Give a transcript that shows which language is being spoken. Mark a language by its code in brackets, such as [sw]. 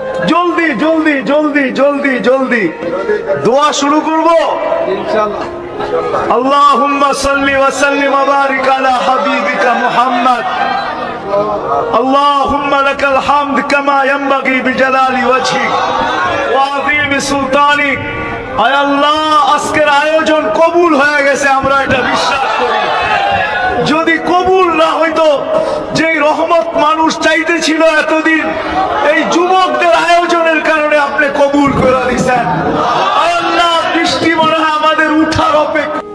[bn] জলদি জলদি জলদি জলদি জলদি দোয়া শুরু করব ইনশাআল্লাহ। [ar] আল্লাহুম্মা সাল্লি ওয়া সাল্লিম ওয়া বারিক আলা হাবিবিকা মুহাম্মদ। اللهم لك الحمد كما ينبغي بجلال وجهك وعظيم سلطانك। [bn] আয় আল্লাহ, আজকের আয়োজন কবুল হয়ে গেছে, আমরা এটা বিশ্বাস করি। যদি কবুল না হইতো, যে রহমত মানুষ চাইতেছিল এতদিন, এই যুবকদের আয়োজনের কারণে আপনি কবুল করে দিয়েছেন। আয় আল্লাহ, বৃষ্টি মনে হয় আমাদের উঠার অপেক্ষা।